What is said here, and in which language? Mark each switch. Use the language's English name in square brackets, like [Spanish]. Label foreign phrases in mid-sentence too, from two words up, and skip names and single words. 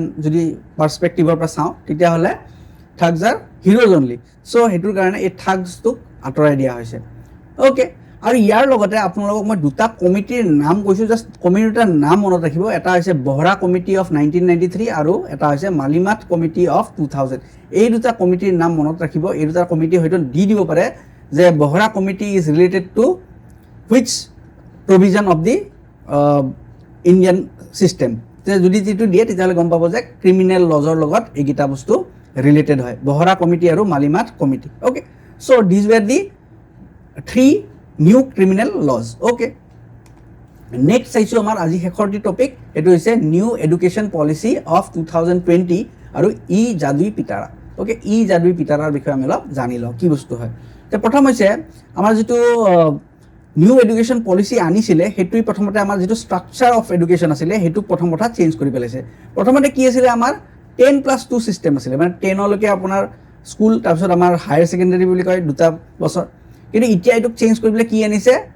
[Assamese] যদি পাৰ্সপেক্টিভৰ পৰা চাওঁ তেতিয়া হলে [English] thugs are heroes only so [Assamese] হেতুৰ কাৰণে এই থাগসটো আঁতৰাই দিয়া হৈছে ওকে আৰু ইয়াৰ লগতে আপোনালোকক মই দুটা কমিটিৰ নাম কৈছো জাস্ট কমিটিৰ নাম মনত ৰাখিব এটা হৈছে বহৰা কমিটি অফ 1993 আৰু এটা হৈছে মালিমাত কমিটি অফ 2000 এই দুটা কমিটিৰ নাম মনত ৰাখিব এই দুটা কমিটি হয়তো দি দিব পাৰে যে [English] Bohra committee is related to which provision of the Indian system [Assamese] যদি যেটো দিয়ে তেতিয়ালে গম পাব যে [English] criminal laws [Assamese] লগত এইগিটা বস্তু ৰিলেটেড হয় বহৰা কমিটি আৰু মালিমাত কমিটি [English] okay so these were the 3 new criminal laws okay next [Assamese] চাইছো আমাৰ আজি শেষৰটি টপিক এটো হৈছে নিউ এডুকেশন পলিসি অফ 2020 আৰু ই জাদুই পিটাৰা ওকে ই জাদুই পিটাৰাৰ বিষয়ে আমি অলপ জানি লওঁ কি বস্তু হয় তে প্ৰথম হৈছে আমাৰ যেটো নিউ এডুকেশন পলিসি আনিছিলে হেতুই প্ৰথমতে আমাৰ যেটো [English] structure of education [Assamese] আছিলে হেতু প্ৰথম কথা চেঞ্জ কৰি পেলাইছে প্ৰথমতে কি আছিলে আমাৰ 10+2 সিস্টেম আছিলে মানে 10 লৈকে আপোনাৰ স্কুল তাৰপিছত আমাৰ [English] higher secondary [Assamese] বুলি কয় দুটা বছৰ কিন্তু এতিয়া এটো চেঞ্জ কৰি পেলাই কি আনিছে